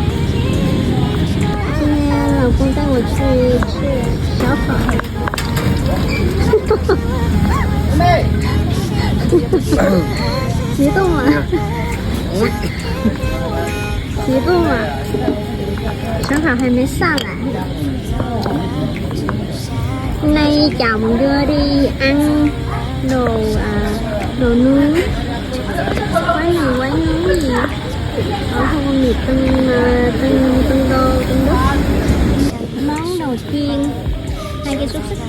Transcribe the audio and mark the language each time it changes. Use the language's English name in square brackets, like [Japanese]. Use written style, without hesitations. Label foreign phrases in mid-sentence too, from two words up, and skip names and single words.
[Chinese] 今天老公带我去吃烧烤。妹。激动吗？激动吗？烧烤还没上来。 [Vietnamese] Nay chồng đưa đi ăn đồ nướng, quán nướng gì ở khu công nghiệp Tân Đức. Món đầu tiên 2 cái xúc xích.